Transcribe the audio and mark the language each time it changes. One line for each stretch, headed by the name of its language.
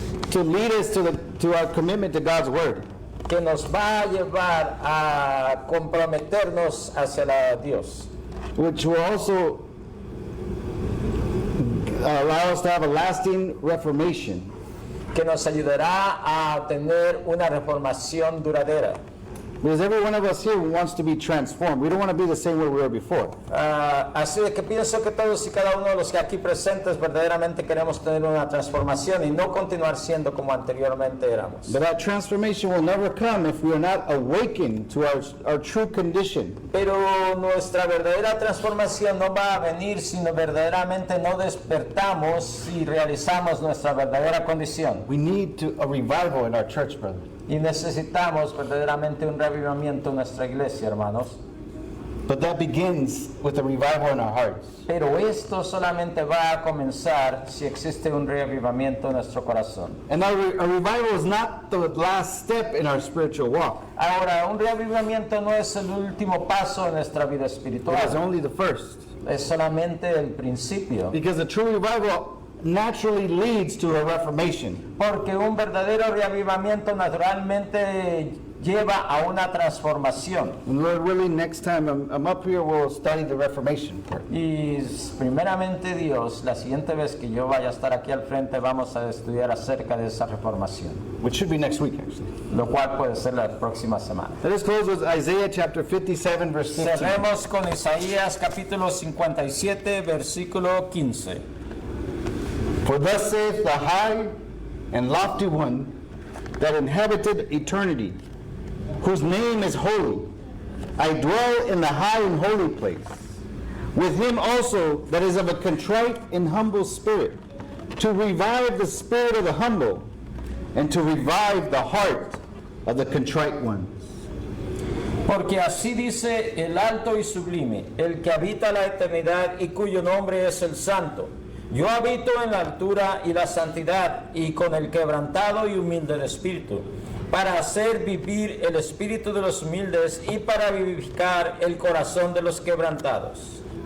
English: To lead us to our commitment to God's word.
Spanish: que nos va a llevar a comprometernos hacia Dios,
English: Which will also allow us to have a lasting reformation.
Spanish: que nos ayudará a tener una reformación duradera.
English: Because every one of us here wants to be transformed. We don't want to be the same way we were before.
Spanish: Así de que pienso que todos y cada uno de los que aquí presentes verdaderamente queremos tener una transformación y no continuar siendo como anteriormente éramos.
English: But that transformation will never come if we are not awakened to our true condition.
Spanish: Pero nuestra verdadera transformación no va a venir si verdaderamente no despertamos y realizamos nuestra verdadera condición.
English: We need a revival in our church, brother.
Spanish: Y necesitamos verdaderamente un reavivamiento en nuestra iglesia, hermanos.
English: But that begins with a revival in our hearts.
Spanish: Pero esto solamente va a comenzar si existe un reavivamiento en nuestro corazón.
English: And a revival is not the last step in our spiritual walk.
Spanish: Ahora, un reavivamiento no es el último paso en nuestra vida
English: It is
Spanish: espiritual,
English: only the first.
Spanish: es solamente el principio.
English: Because a true revival naturally leads to a reformation.
Spanish: Porque un verdadero reavivamiento naturalmente lleva a una transformación.
English: And Lord willing, next time I'm up here, we'll study the reformation part.
Spanish: Y primeramente Dios, la siguiente vez que yo vaya a estar aquí al frente, vamos a estudiar acerca de esa reformación,
English: Which should be next week, actually.
Spanish: lo cual puede ser la próxima semana.
English: Let us close with Isaiah chapter 57, verse 15.
Spanish: Cerremos con Isaías capítulo 57, versículo 15.
English: For thus saith the high and lofty one that inhabited eternity, whose name is holy. I dwell in the high and holy place, with him also that is of a contrite and humble spirit, to revive the spirit of the humble, and to revive the heart of the contrite ones.
Spanish: Porque así dice el alto y sublime, el que habita la eternidad y cuyo nombre es el Santo. Yo habito en la altura y la santidad, y con el quebrantado y humilde de espíritu, para hacer vivir el espíritu de los humildes y para vivificar el corazón de los quebrantados.